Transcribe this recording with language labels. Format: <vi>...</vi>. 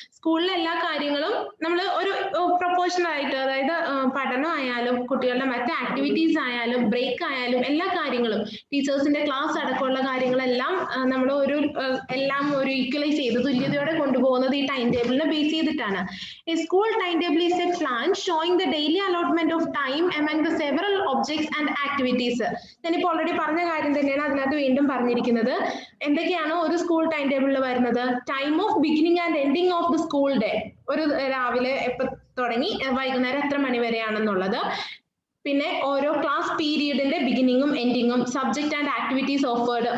<ml>സ്കൂളിലെ എല്ലാ കാര്യങ്ങളും നമ്മൾ ഒരു പ്രൊപ്പോർഷണൽ ആയിട്ട്, അതായത് പഠനമായാലും കുട്ടികളുടെ മറ്റ് ആക്ടിവിറ്റീസ് ആയാലും ബ്രേക്ക് ആയാലും എല്ലാ കാര്യങ്ങളും, ടീച്ചേഴ്സിന്റെ ക്ലാസ് അടക്കമുള്ള കാര്യങ്ങളെല്ലാം നമ്മൾ എല്ലാം ഒരു ഈക്വലൈസ് ചെയ്ത് തുല്യതയോടെ കൊണ്ടുപോകുന്നത് ഈ ടൈം ടേബിളിനെ ബേസ് ചെയ്തിട്ടാണ്.</ml> <en>A school timetable is a plan showing the daily allotment of time among the several objects and activities.</en> <ml>ഞാനിപ്പോൾ ഓൾറെഡി പറഞ്ഞ കാര്യം തന്നെയാണ് അതിനകത്ത് വീണ്ടും പറഞ്ഞിരിക്കുന്നത്. എന്തൊക്കെയാണ് ഒരു സ്കൂൾ ടൈം ടേബിളിൽ വരുന്നത്?</ml> <en>Time of beginning and ending of the school day.</en> <ml>ഒരു രാവിലെ എപ്പോൾ തുടങ്ങി വൈകുന്നേരം എത്ര മണി വരെയാണെന്നുള്ളത്. പിന്നെ ഓരോ class പീരീഡിന്റെ ബിഗിനിങ്ങും എൻഡിങ്ങും,</ml> <en>Subject and activities offered.</en>